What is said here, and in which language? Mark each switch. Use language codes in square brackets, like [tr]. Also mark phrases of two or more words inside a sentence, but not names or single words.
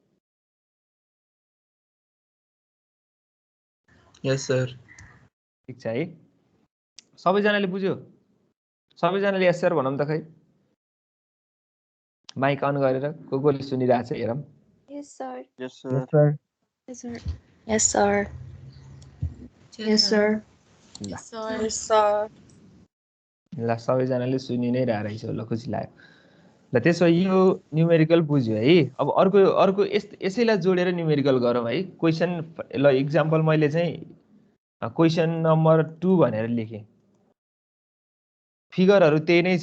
[en] yes sir. [ne] ठिक छ है, सबैजनाले बुझ्यो? सबैजनाले [en] yes sir [ne] भनौँ त खै। माइक अन गरेर कोले सुनिरहेको छ हेरौँ। [en] Yes, sir. yes sir. Yes, sir. Yes, sir. Yes, sir. [ne] ल [en] Yes, sir. [ne] ल सबैजनाले सुनि नै रहेछ, ल खुसी लाग्यो। ल त्यसो यो न्युमेरिकल बुझ्यो है। अब अर्को यसैलाई जोडेर न्युमेरिकल गरौँ है। क्वेसन ल इक्जाम्पल मैले चाहिँ [en] question number [ne] 2 भनेर लेखेँ। फिगरहरू त्यही नै छ।